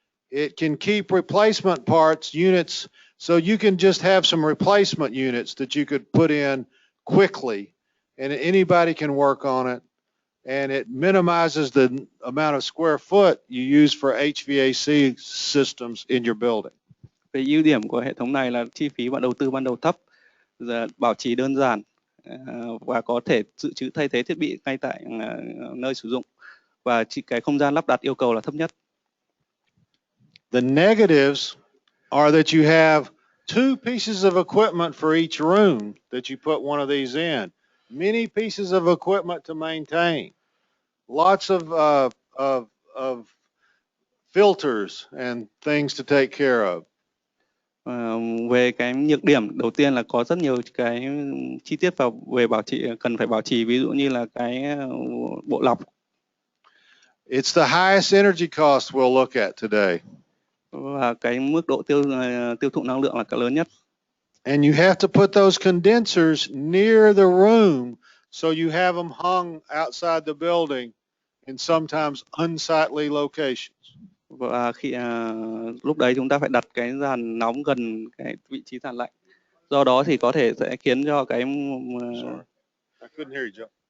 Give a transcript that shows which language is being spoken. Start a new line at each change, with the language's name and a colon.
English: It can keep replacement parts, units, so you can just have some replacement units that you could put in quickly and anybody can work on it. And it minimizes the amount of square foot you use for HVAC systems in your building.
Vietnamese: Về ưu điểm của hệ thống này là chi phí đầu tư ban đầu thấp, bảo trì đơn giản và có thể dự trữ thay thế thiết bị ngay tại nơi sử dụng, và cái không gian lắp đặt yêu cầu là thấp nhất.
English: The negatives are that you have two pieces of equipment for each room that you put one of these in. Many pieces of equipment to maintain. Lots of filters and things to take care of.
Vietnamese: Về cái nhược điểm đầu tiên là có rất nhiều cái chi tiết về cần phải bảo trì, ví dụ như là cái bộ lọc.
English: It's the highest energy cost we'll look at today.
Vietnamese: Và cái mức độ tiêu thụ năng lượng là cái lớn nhất.
English: And you have to put those condensers near the room, so you have them hung outside the building in sometimes unsightly locations.
Vietnamese: Và lúc đấy chúng ta phải đặt cái dàn nóng gần cái vị trí dàn lạnh. Do đó thì có thể sẽ khiến cho cái
English: Sorry, I couldn't hear you, Joe.